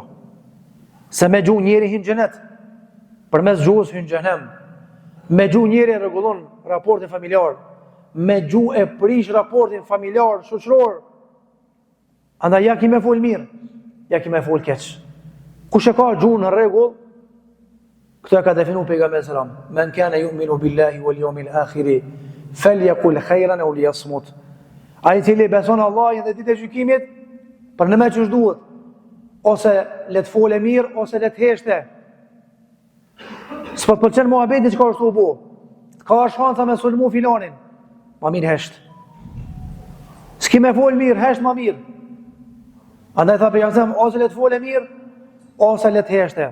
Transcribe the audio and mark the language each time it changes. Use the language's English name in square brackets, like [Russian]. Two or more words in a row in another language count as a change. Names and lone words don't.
[Albanian] Se me gjuhë njeri hin xhenet, përmes gjuhës hin xhenem. Me gjuhë njeri rregullon raportin familjar, me gjuhë e prish raportin familjar, shoqëror. Andaj ja ki me fol mirë, ja ki me fol keq. Kush e ka gjuhën në rregull, këtë e ka definu pejgamberi sallam, [Arabic] من كان يؤمن بالله واليوم الآخر فليقل خيرا أو ليصمت. [Albanian] Ai cili beson Allahin dhe ditën e gjykimit, për në me ç'është duhet, ose le të fole mirë ose le të heshte. S'po të pëlqen muhabeti çka është u bë. Ka shansa me sulmu filanin, ma mirë hesht. S'ki me fol mirë, hesht ma mirë. Andaj tha pejgamberi, ose le të fole mirë ose le të heshte.